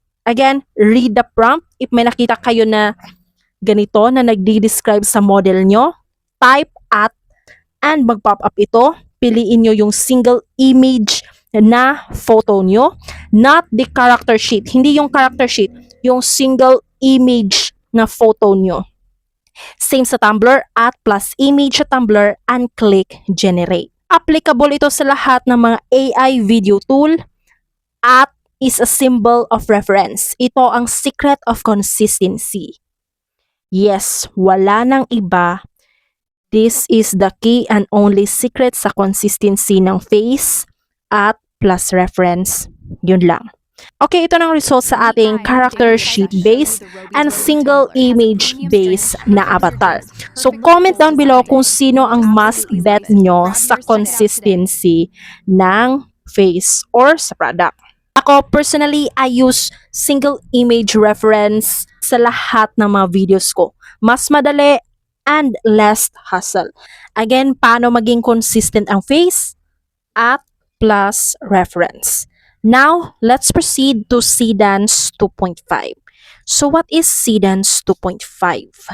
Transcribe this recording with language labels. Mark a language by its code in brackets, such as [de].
[en] Again, read the prompt. [tl] If may nakita kayo na ganito na nagdi-describe sa model nyo, type at and mag-pop up ito. Piliin nyo yung single image na photo nyo, [en] not the character sheet. [tl] Hindi yung character sheet, yung single image na photo nyo. [en] Same sa Tumblr, at plus image sa Tumblr and click generate. [tl] Applicable ito sa lahat ng mga AI video tool. [en] At is a symbol of reference. [tl] Ito ang secret of consistency. Yes, wala nang iba. [en] This is the key and only secret [tl] sa consistency ng face [en] at plus reference [tl] Yun lang. Okay, ito ng results sa ating character sheet based and single image based na avatar. So [en] comment down below [tl] kung sino ang mas bet nyo sa consistency ng face or sa product. [en] Ako personally, I use single image reference [tl] sa lahat ng mga videos ko. Mas madali and less hassle. Again, paano maging consistent ang face? At plus reference. [en] Now, let's proceed to Sedance 2.5. So what is Sedance 2.5?